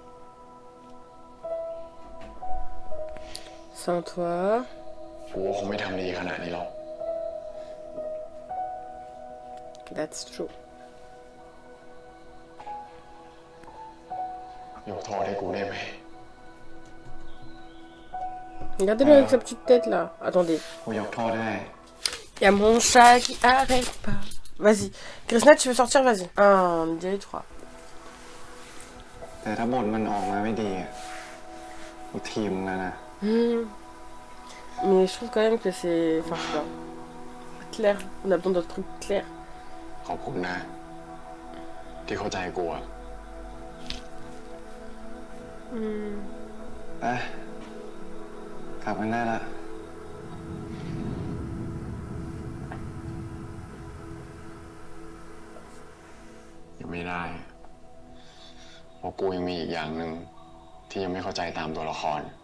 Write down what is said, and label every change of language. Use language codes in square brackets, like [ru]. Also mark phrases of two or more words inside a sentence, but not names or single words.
[fr] Sans toi. [th] กูก็คงไม่ทำดีขนาดนี้หรอก [en] That's true. [th] ยกโทษให้กูได้ไหม [fr] Regardez-le avec sa petite tête là. Attendez. [th] กูยกโทษได้ [fr] Y a mon chat qui arrête pas. Vas-y. Krishna, tu veux sortir? Vas-y. 1, 2, 3. [th] แต่ถ้าบทมันออกมาไม่ดีอะกูทีมมึงแล้วนะ [fr] Mais je trouve quand même que c'est... Enfin, je sais pas. Clair. On a besoin d'autres trucs clairs. [th] ขอบคุณนะ ที่เข้าใจกูอะ ไปกลับกันได้ละ ยังไม่ได้ เพราะกูยังมีอีกอย่างหนึ่งที่ยังไม่เข้าใจตามตัวละคร